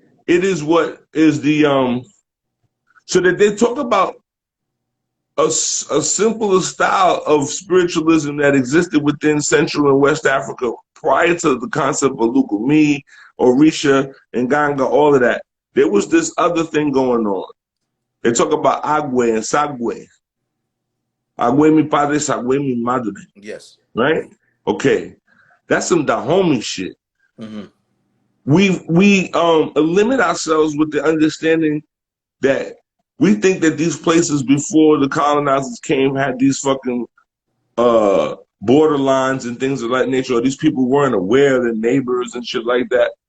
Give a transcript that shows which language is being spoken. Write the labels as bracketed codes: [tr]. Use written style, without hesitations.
[en] It is what is the so that they talk about a simpler style of spiritualism that existed within Central and West Africa prior to the concept of Lukumi, Orisha, and Nganga, all of that. There was this other thing going on. They talk about Agwe and Sagwe. [es] Agwe mi padre, Sagwe mi madre. [en] Yes. Right? Okay. That's some Dahomey shit. Mm-hmm. We limit ourselves with the understanding that we think that these places before the colonizers came had these fucking border lines and things of that nature, or these people weren't aware of their neighbors and shit like that.